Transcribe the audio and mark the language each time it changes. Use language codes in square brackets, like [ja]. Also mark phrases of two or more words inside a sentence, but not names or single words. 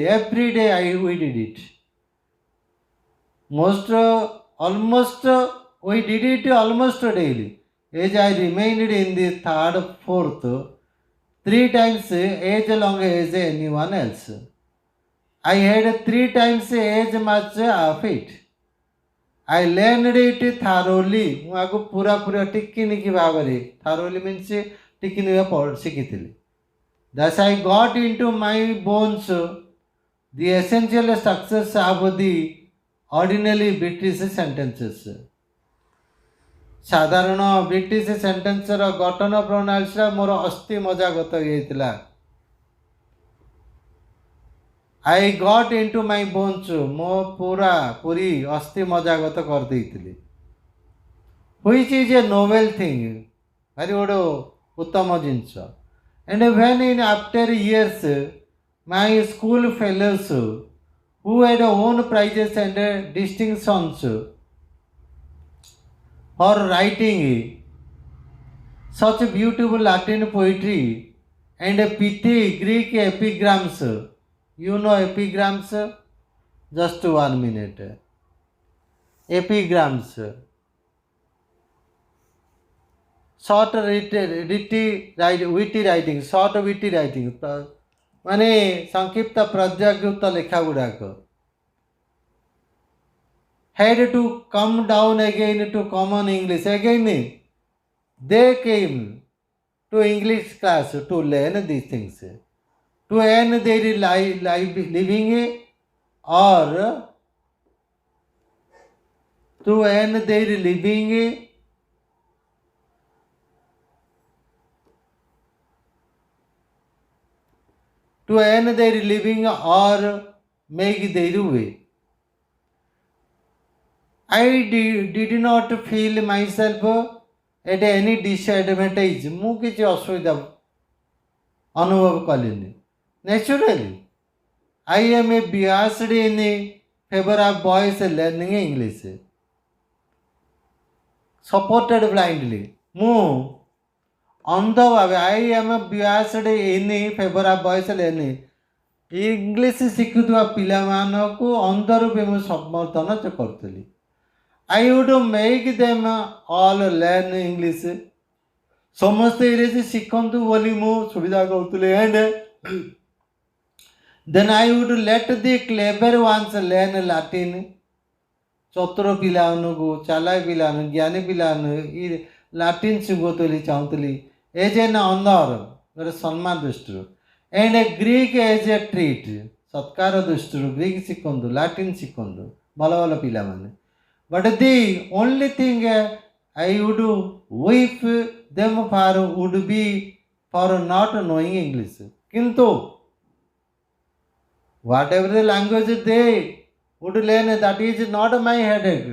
[en] Every day we did it. We did it almost daily. As I remained in the third, fourth, 3 times as long as anyone else. I had 3 times as much of it. I learned it thoroughly. [or] ମୁଁ ଆକୁ ପୁରା ଟିକିନିକି ଭାବରେ, [en] thoroughly means [or] ଟିକିନିକି ଶିଖିଥିଲି. [en] Thus I got into my bones the essential structures of the ordinary British sentences. [or] ସାଧାରଣ ବ୍ରିଟିଶ ସେଣ୍ଟେନ୍ସର ଗଠନ ପ୍ରଣାଳୀଟା ମୋର ଅସ୍ଥି ମଜ୍ଜାଗତ ହେଇଥିଲା. [en] I got into my bones, [or] ମୋ ପୁରୀ ଅସ୍ଥି ମଜ୍ଜାଗତ କରିଦେଇଥିଲି. [en] Which is a novel thing, [or] ଭାରି ଗୋଟେ ଉତ୍ତମ ଜିନିଷ. [en] And when in after years, my school fellows who had won prizes and distinctions for writing such beautiful Latin poetry and pithy Greek epigrams. You know epigrams? Just 1 minute. Epigrams. Short witty writing, short witty writing. [or] ମାନେ ସଂକ୍ଷିପ୍ତ ପ୍ରଜ୍ଞାଯୁକ୍ତ ଲେଖା ଗୁଡ଼ାକ [en] had to come down again to common English. Again, they came to English class to learn these things, to earn their living or to earn their living or make their way. I did not feel myself at any disadvantage. [or] ମୁଁ କିଛି ଅସୁବିଧା ଅନୁଭବ କଲିନି. [en] Naturally, I am a biased in favor of boys learning English. Supported blindly. [or] ମୁଁ ଅନ୍ଧ ଭାବେ [en] I am biased in favor of boys learning. [or] ଇଂଲିଶ ଶିଖୁଥିବା ପିଲାମାନଙ୍କୁ ଅନ୍ଧ ରୂପେ ମୁଁ ସମର୍ଥନ କରୁଥିଲି. [en] I would make them all learn English. [or] ସମସ୍ତେ ଇଂରେଜୀ ଶିଖନ୍ତୁ ବୋଲି ମୁଁ ସୁବିଧା କରୁଥିଲି. [en] And then I would let the clever ones learn Latin. [or] ଚତୁର ପିଲାମାନଙ୍କୁ, ଚାଲାକ ପିଲାମାନଙ୍କୁ, ଜ୍ଞାନୀ ପିଲାମାନଙ୍କୁ ଲାଟିନ୍ ଶିଖନ୍ତୁ ବୋଲି ଚାହୁଁଥିଲି. [en] as an honour, [or] ଗୋଟେ ସମ୍ମାନ ଦୃଷ୍ଟିରୁ. [en] And Greek as a treat, [or] ସତ୍କାର ଦୃଷ୍ଟିରୁ ଗ୍ରୀକ୍ ଶିଖନ୍ତୁ, ଲାଟିନ୍ ଶିଖନ୍ତୁ ଭଲ ଭଲ ପିଲାମାନେ. [en] But the only thing I would whip them for would be for not knowing English. [or] କିନ୍ତୁ [en] whatever the language they would learn, that is not my headache.